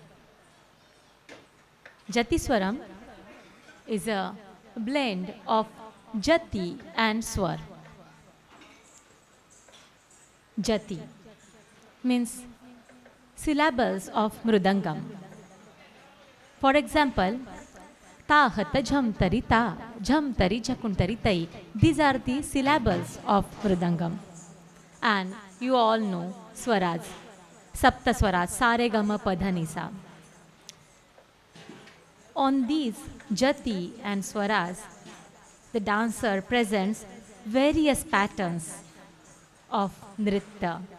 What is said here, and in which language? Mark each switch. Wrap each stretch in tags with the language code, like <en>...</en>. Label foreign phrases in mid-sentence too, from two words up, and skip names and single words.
<en>Jati Swaram is a blend of Jati and Swar. Jati means syllables of Mridangam. For example, ta hata jham tari ta, jham tari jhakun tari tai. These are the syllables of Mridangam. And you all know Swaras, Sapta Swaras, Sare Gama Pada Nisa. On these Jati and Swaras, the dancer presents various patterns of Nritya.</en>